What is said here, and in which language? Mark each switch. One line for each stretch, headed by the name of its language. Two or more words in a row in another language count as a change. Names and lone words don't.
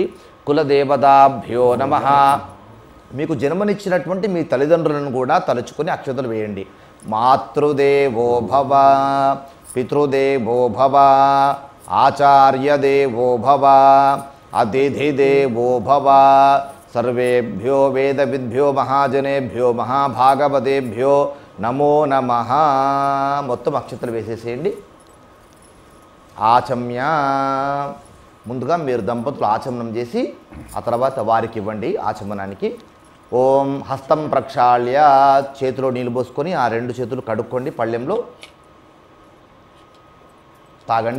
Sanskrit: కులదేవతాభ్యో నమః.
Telugu: మీకు జన్మనిచ్చినటువంటి మీ తల్లిదండ్రులను కూడా తలుచుకొని అక్షతలు వేయండి.
Sanskrit: మాతృదేవో భవ, పితృదేవో భవ, ఆచార్యదేవో భవ, అతిథిదేవో భవ. सर्वेभ्यो वेदविद्भ्यो महाजनेभ्यो महाभागवतेभ्यो నమో నమః.
Telugu: మొత్తం అక్షతలు వేసేసేయండి. ఆచమ్య, ముందుగా మీరు దంపతులు ఆచమనం చేసి ఆ తర్వాత వారికి ఇవ్వండి ఆచమనానికి.
Sanskrit: ఓం హస్తం ప్రక్షాళ్య,
Telugu: చేతిలో నీళ్ళు పోసుకొని ఆ 2 చేతులు కడుక్కోండి, పళ్ళెంలో తాగండి.